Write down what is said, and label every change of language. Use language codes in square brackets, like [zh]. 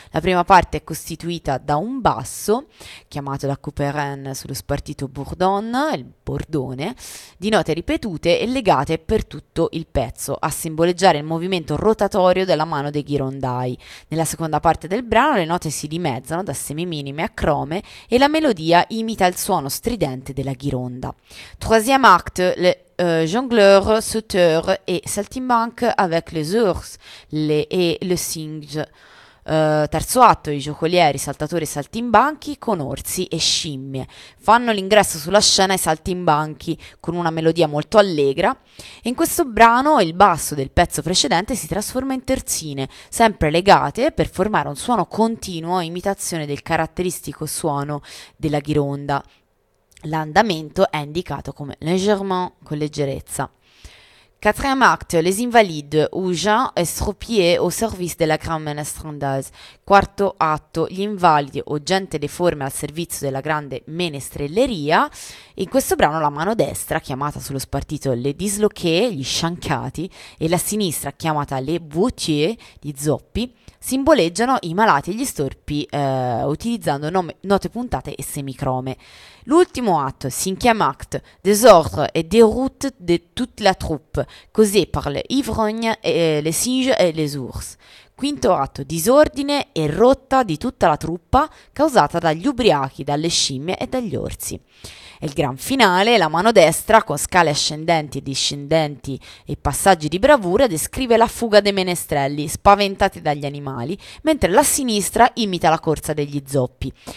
[it] La prima parte è costituita da un basso, chiamato da Couperin sullo spartito Bourdon, il bordone, di note ripetute e legate per tutto il pezzo, a simboleggiare il movimento rotatorio della mano dei ghirondai. Nella seconda parte del brano le note si dimezzano da semiminime a crome e la melodia imita il suono stridente della ghironda. [fr] Troisième acte, le jongleurs, sauteurs et saltimbanques avec les ours et le singe. [it] Terzo atto, i giocolieri, saltatori e saltimbanchi con orsi e scimmie. Fanno l'ingresso sulla scena i saltimbanchi con una melodia molto allegra. In questo brano il basso del pezzo precedente si trasforma in terzine, sempre legate per formare un suono continuo a imitazione del caratteristico suono della ghironda. L'andamento è indicato come légèrement, con leggerezza. [fr] Quatrième acte, les invalides, ou gens estropiés au service de la grande menestrandise. [it] Quarto atto, gli invalidi o gente deforme al servizio della grande menestrelleria. In questo brano la mano destra, chiamata sullo spartito les disloqués, gli sciancati, e la sinistra, chiamata les boîtiers, gli zoppi, simboleggiano i malati e gli storpi utilizzando note puntate e semicrome. L'ultimo atto, [fr] cinquième acte, désordre et déroute de toute la troupe, così parlent ivrognes les singes et les ours. [it] Quinto atto, disordine e rotta di tutta la truppa causata dagli ubriachi, dalle scimmie e dagli orsi. E il gran finale, la mano destra, con scale ascendenti e discendenti e passaggi di bravura, descrive la fuga dei menestrelli, spaventati dagli animali, mentre la sinistra imita la corsa degli zoppi.